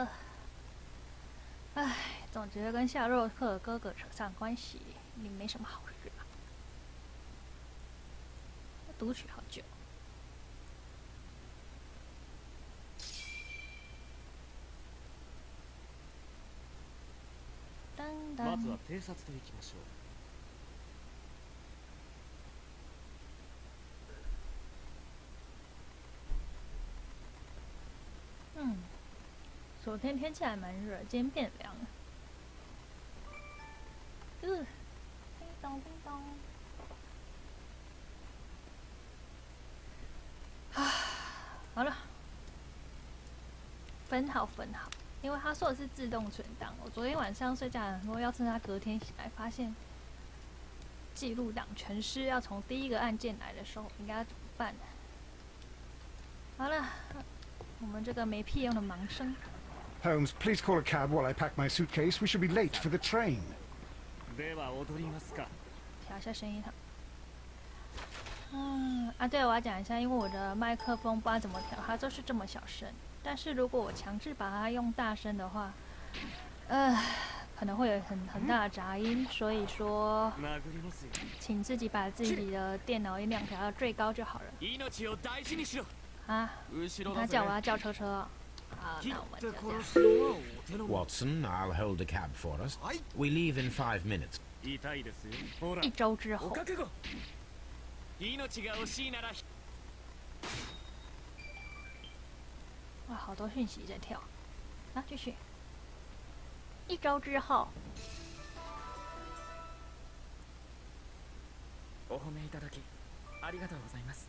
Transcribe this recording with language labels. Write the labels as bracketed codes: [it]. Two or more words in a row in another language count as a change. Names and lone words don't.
[zh] 唉，总觉得跟夏洛克哥哥扯上关系，也没什么好事啊。读取好久。 [ja] まずは偵察といきましょう。 [zh] 昨天天气还蛮热，今天变凉了。叮咚叮咚。好了，分好。因为他说的是自动存档，我昨天晚上睡觉的时候要趁他隔天醒来，发现记录档全失，要从第1个案件来的时候，应该要怎么办呢？好了，我们这个没屁用的盲生。 [en] Holmes, please call a cab while I pack my suitcase. We should be late for the train. [ja] では踊りますか。 [zh] 调一下声音哈。对，我要讲一下，因为我的麦克风不知道怎么调，它就是这么小声。但是如果我强制把它用大声的话，可能会有很大的杂音，所以说，请自己把自己的电脑音量调到最高就好了。啊，他叫我要叫车车。好，那我们就这样。 [en] Watson, I'll hold the cab for us. We leave in 5 minutes. [zh] 1 周之后。哇，好多讯息在跳。啊，继续。1周之后。 [ja] お褒めいただきありがとうございます。